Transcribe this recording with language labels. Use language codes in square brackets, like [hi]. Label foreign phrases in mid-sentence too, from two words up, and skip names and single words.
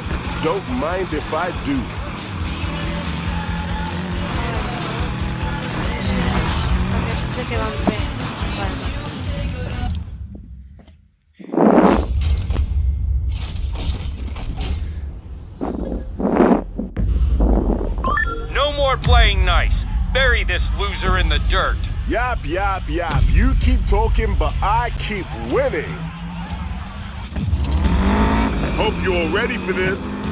[en] Don't mind if I do. [ca] Aquests que van bé. Vale. [en] No more playing nice. Bury this loser in the dirt. Yap, yap, yap. You keep talking, but I keep winning. Hope you're ready for this.